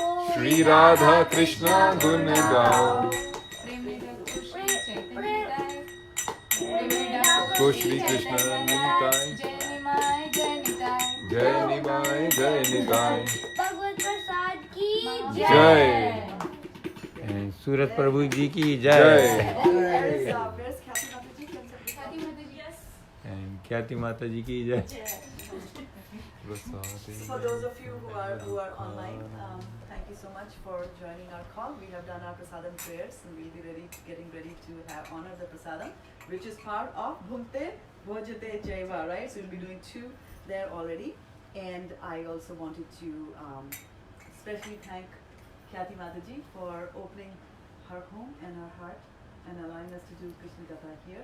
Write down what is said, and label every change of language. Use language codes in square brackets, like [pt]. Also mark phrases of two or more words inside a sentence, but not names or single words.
[hi] श्री राधा कृष्ण गुण गाओ, को श्री कृष्ण निताई, जय निमाई, जय निताई, भगवद् प्रसाद की Jai. [en] And Surat [hi] प्रभु जी की जय. Jai. [en] Where's Kathy Mataji? Can somebody come? And Khyati [hi] माता जी की जय. [en] For those of you who are online, thank you so much for joining our call. We have done our prasadam prayers and we'll be getting ready to honor the prasadam, which is part of [sa] भुन्ते भोजते जैव, [en] right? So we'll be doing 2 there already. And I also wanted to especially thank Khyati Mataji for opening her home and her heart and allowing us to do Krishna Katha here.